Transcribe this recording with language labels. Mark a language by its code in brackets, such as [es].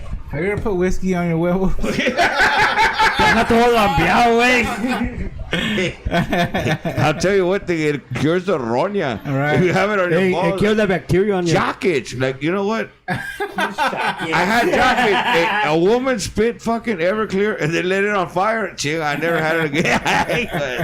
[en] Have you ever put whiskey on your huevo? [es] Está todo lampeado, güey. [en] I'll tell you what thing, it cures the roña. Right. If you have it on your Hey, balls. it kills the bacteria on your... Jock itch. Like, you know what? I had jock itch. A woman spit fucking Everclear and then lit it on fire. Chill, I never had it again.